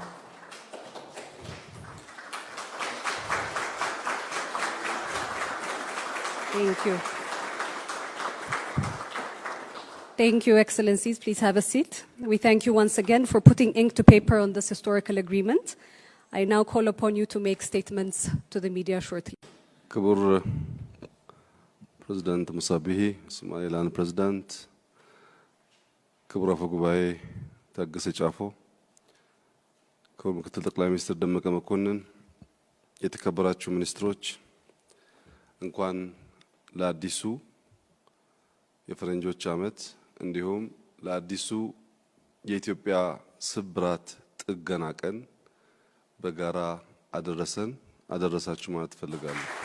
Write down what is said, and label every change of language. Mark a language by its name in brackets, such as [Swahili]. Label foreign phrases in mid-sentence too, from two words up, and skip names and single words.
[English] Thank you. Thank you, Excellencies. Please have a seat. We thank you once again for putting ink to paper on this historical agreement. I now call upon you to make statements to the media shortly. Kabur President Musabihi, Somaliland President, Kabur Afagubai, Taggase Chafo, Kabur Muktil Taqlai Minister Dammaka Makonnen, [Amharic] የተከበራችሁ ሚኒስትሮች እንኳን ለአዲሱ የፈረንጆች ዓመት እንዲሁም ለአዲሱ የኢትዮጵያ ስብራት ጥገና ቀን በጋራ አደረሳችሁ ማለት ፈልጋለሁ።